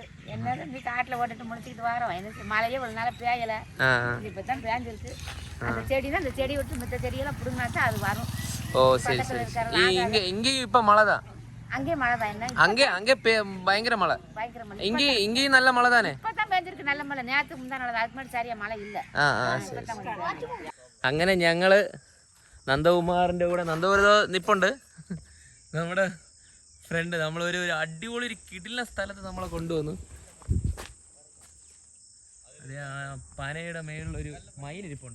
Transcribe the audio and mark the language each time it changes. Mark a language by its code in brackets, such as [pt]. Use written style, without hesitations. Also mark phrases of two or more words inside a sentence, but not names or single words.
[ta] என்னது நீ காட்டுல ஓட்டிட்டு முடிச்சுக்கிட்டு வரோம். என்ன மழையே இவ்வளவு நாளா பேயல, இப்பதான் பேஞ்சிருக்கு. அந்த செடி தான், அந்த செடி விட்டு மத்த செடியெல்லாம் புடுங்கினாச்சா அது வரும். ஓ சரி. இங்கேயும் இப்ப மழைதான். அங்கேயும் மழை தான். என்ன அங்கே பயங்கர மழை. இங்கேயும் நல்ல மழை தானே? இப்பதான் பேஞ்சிருக்கு நல்ல மழை. நேற்று முந்தா நாள் அதுக்கு முன்னாடி சரியா மழை இல்ல. [ml] അങ്ങനെ ഞങ്ങള് നന്ദകുമാറിന്റെ കൂടെ നിപ്പുണ്ട് നമ്മുടെ ഫ്രണ്ട്. നമ്മളൊരു അടിപൊളി ഒരു കിടിലൻ സ്ഥലത്ത് നമ്മളെ കൊണ്ടുവന്നു. അതെ, ആ പനയുടെ മേളിലൊരു മയിലിരിപ്പുണ്ട്.